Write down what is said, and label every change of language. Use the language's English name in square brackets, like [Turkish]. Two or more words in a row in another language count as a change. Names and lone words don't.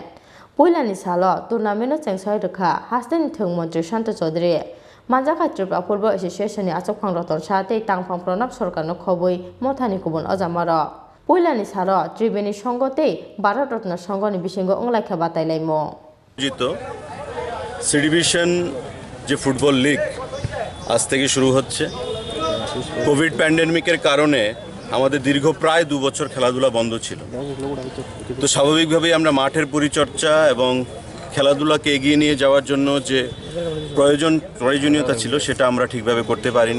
[Kok Borok] Poilani salo tournament no Chengsawi Rwjakha hastin thungmon Sushanta Chowdhury. Manjaka Tripura Football Association ni asuk phangrotong sate tangphang pranab sarkar no khobui mothani kubun ajamaro. Poilani salo Tribeni Songote Bharat Ratna Songoni bisingo onglakha batailaimo. [Bangla] জিতো [English] C division [Bangla] যে ফুটবল লিগ আজ থেকে শুরু হচ্ছে। [English] Covid pandemic [Bangla] কারণে আমাদের দীর্ঘ প্রায় 2 বছর খেলাধুলা বন্ধ ছিল। তো স্বাভাবিকভাবেই আমরা মাঠের পরিচর্যা এবং খেলাধুলাকে এগিয়ে নিয়ে যাওয়ার জন্য যে প্রয়োজনীয়তা ছিল সেটা আমরা ঠিকভাবে করতে পারিনি।